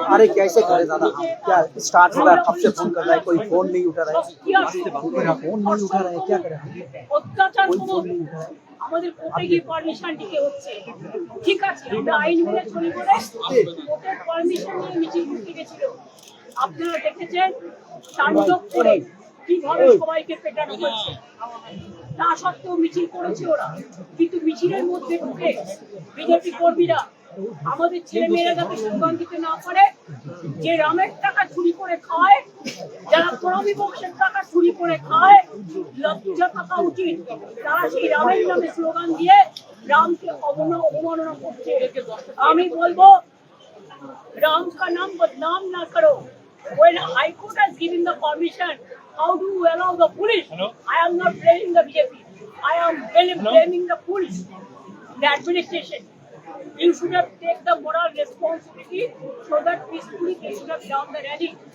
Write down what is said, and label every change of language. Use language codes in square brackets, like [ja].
[hi] अरे कैसे करे दादा, क्या स्टार्ट हो रहा है, कब से फोन कर रहा है, कोई फोन नहीं उठा रहा है, फोन नहीं उठा रहा है, क्या करे? [bn] অত্যাচার আমাদের কোর্টে গিয়ে পারমিশন দিতে হচ্ছে, ঠিক আছে, আমরা আইন মেনে চলি বলে কোর্টের পারমিশন নিয়ে মিছিল করতে গেছিল। আপনারা দেখেছেন তাণ্ডব করে কিভাবে সবাইকে পেটানো হয়েছে, তা সত্ত্বেও মিছিল করেছে ওরা, কিন্তু মিছিলের মধ্যে ঢুকে বিজেপি কর্মীরা আমাদের ছেলে মেয়েরা যাতে স্লোগান দিতে না পারে, যে রামের টাকা চুরি করে খায়, যারা প্রণবী বংশের টাকা চুরি করে খায়, লজ্জা থাকা উচিত, তারা সেই রামের নামে স্লোগান দিয়ে রামকে অবমাননা করছে। আমি বলবো [hi] রাম কা নাম বদনাম না করো। [en] When High Court has given the permission, how do you allow the police? I am not blaming the BJP. I am blaming the police, the administration. You should have taken the moral responsibility so that peacefully they should have done the rally.